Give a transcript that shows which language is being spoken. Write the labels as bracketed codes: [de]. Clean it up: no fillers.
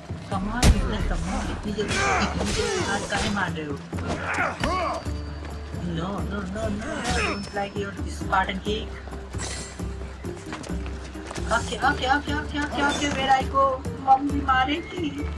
[hi] कमाल इतनी जल्दी हाथ काहे मार रहे हो? [en] No, don't like your Spartan cake. [hi] Okay, मेरा को मम्मी मारेगी।